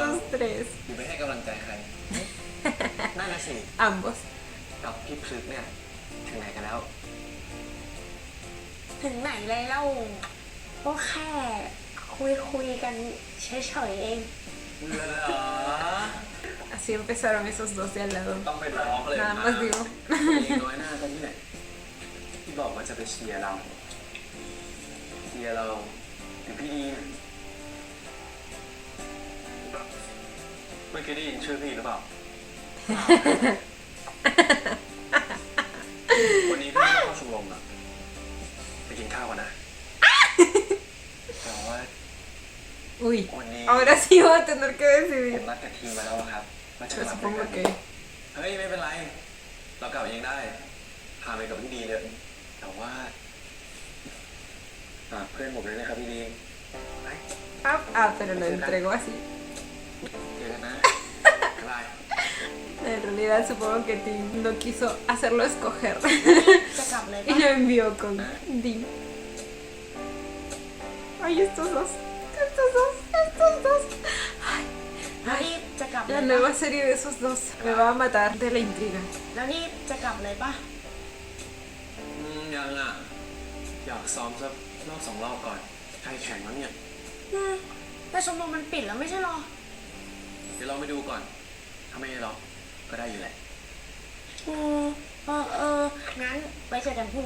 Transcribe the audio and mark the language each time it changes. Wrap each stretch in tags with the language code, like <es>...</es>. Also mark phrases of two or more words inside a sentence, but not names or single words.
<es>Estos tres,</es> <th>หรือไปให้กำลังใจใคร นั่นน่ะสิ</th> <es>ambos.</es> <th>กับพี่พลึกเนี่ย ถึงไหนกันแล้ว ถึงไหนเลยเล่าก็แค่คุยกันเฉยๆเอง เหรอ</th> <es>Así empezaron esos dos de al lado.</es> <th>ต้องไปร้องเลย</th> <es>Nada más digo.</es> <th>น้อยหน้ากันที่ไหนที่บอกว่าจะไปเชียร์เรา เชียร์เราหรือพี่ดีนเมื่อกี้ได้ยินชื่อพี่หรือเปล่า วันนี้พี่ไม่ได้เข้าชมรมอะไปกินข้าวกันนะ แต่ว่า</th> <es>Uy,</es> <th>วันนี้</th> <es>ahora sí voy a tener que</es> <th>ผม</th> <es>decidir.</es> <th>นัดกับทีมมาแล้วอะครับว่าจะ</th> <es>Pero</es> <th>กลับด้วย</th> <es>supongo</es> <th>กัน</th> <es>que</es> <th>เฮ้ยไม่เป็นไร เรากลับเองได้ พาไปกับพี่ดีเลย แต่ว่าเพื่อนผมเลยนะครับพี่ดีไป</th> <es>pero lo entregó así.</es> <th>เจอกันนะ บ๊ายบาย</th> <es>En realidad supongo que Tim no quiso hacerlo escoger</es> <th>จะกลับเลย</th> <es>y</es> <th>ปะ</th> <es>lo envió con Dim. Ay, estos dos. Ay,</es> <th>แล้วนี่จะกลับเลย</th> <es>la</es> <th>ปะ</th> <es>nueva serie de esos dos me va a matar de la intriga.</es> <th>แล้วนี่จะกลับเลยปะ ยังอ่ะ อยากซ้อมสักรอบสองรอบก่อนใครแข่งวะเนี่ย แต่ชมรมมันปิดแล้วไม่ใช่หรอ เดี๋ยวเราไปดูก่อน ถ้าไม่ได้ล็อกก็ได้อยู่แหละ งั้นไว้เจอกันพรุ่งนี้</th>